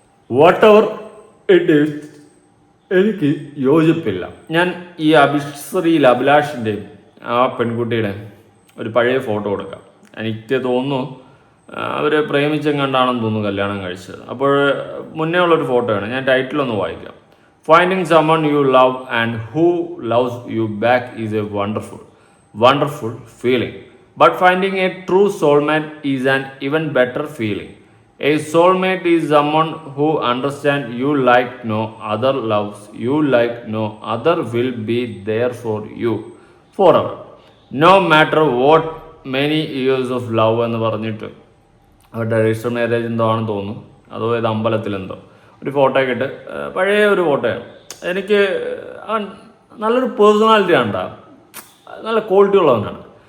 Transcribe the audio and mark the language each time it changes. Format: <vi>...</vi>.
<en>whatever it is,</en> <ml>എനിക്ക് യോജിപ്പില്ല. ഞാൻ ഈ അഭിലാഷിൻ്റെയും ആ പെൺകുട്ടിയുടെ ഒരു പഴയ ഫോട്ടോ കൊടുക്കാം. എനിക്ക് തോന്നുന്നു അവർ പ്രേമിച്ചെങ്ങാണ്ടാണെന്ന് തോന്നുന്നു കല്യാണം കഴിച്ചത്. അപ്പോൾ മുന്നേ ഉള്ളൊരു ഫോട്ടോയാണ്. ഞാൻ ടൈറ്റിലൊന്ന് വായിക്കാം.</ml> <en>Finding someone you love and who loves you back is a wonderful feeling. But finding a true soulmate is an even better feeling. A soulmate is someone who understands you like no other, loves you like no other, will be there for you forever. No matter what many years of love</en> <ml>എന്ന് പറഞ്ഞിട്ട് അവരുടെ register marriage എന്തോ ആണെന്ന് തോന്നുന്നു, അതോ ഏത് അമ്പലത്തിലെന്തോ ഒരു photo ഒക്കെ ഇട്ട്, പഴയ ഒരു ഫോട്ടോയാണ്. എനിക്ക് നല്ലൊരു പേഴ്സണാലിറ്റി ആണ്, നല്ല ക്വാളിറ്റി ഉള്ളവനാണ്.</ml>